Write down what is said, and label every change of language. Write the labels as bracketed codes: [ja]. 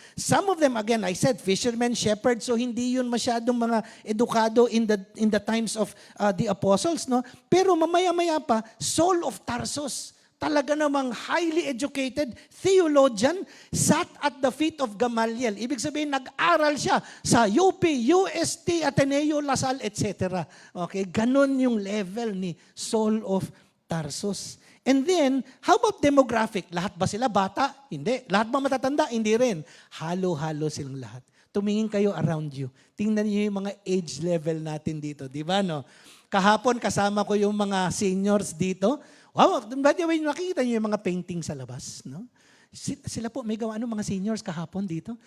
[en] Some of them, again, I said, fishermen, shepherds, so [tl] hindi yun masyadong mga edukado [en] in the times of the apostles. No? [tl] Pero mamaya-maya pa, [en] Saul of Tarsus, [tl] talaga namang [en] highly educated theologian, sat at the feet of Gamaliel. [tl] Ibig sabihin, nag-aral siya sa UP, UST, Ateneo, Lasal, etc. Okay, ganun yung level ni Saul of Tarsus. [en] And then, how about demographic? [tl] Lahat ba sila bata? Hindi. Lahat ba matatanda? Hindi rin. Halo-halo silang lahat. Tumingin kayo [en] around you. [tl] Tingnan niyo yung mga age level natin dito. Di ba, no? Kahapon, kasama ko yung mga seniors dito. Wow, [en] by the way, [tl] nakikita niyo yung mga painting sa labas, no? Sila po, may gawa mga seniors kahapon dito.